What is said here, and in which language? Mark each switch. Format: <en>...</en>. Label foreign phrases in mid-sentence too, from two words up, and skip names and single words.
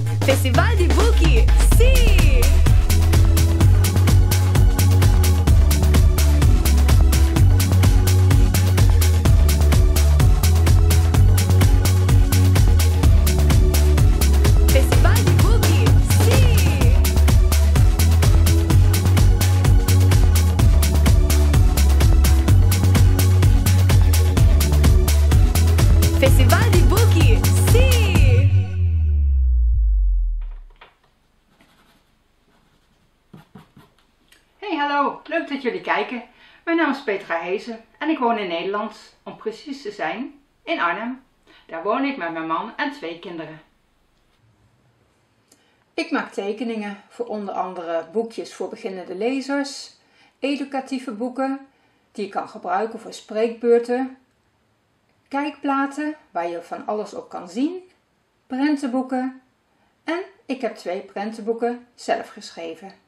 <it>Festival di Buchi, sì! Festival di Buchi, sì! Festival di Buchi, sì!</it> <nl>Hey, hallo, leuk dat jullie kijken. Mijn naam is Petra Hezen en ik woon in Nederland, om precies te zijn, in Arnhem. Daar woon ik met mijn man en 2 kinderen. Ik maak tekeningen voor onder andere boekjes voor beginnende lezers, educatieve boeken die je kan gebruiken voor spreekbeurten, kijkplaten waar je van alles op kan zien, prentenboeken en ik heb 2 prentenboeken zelf geschreven.</nl>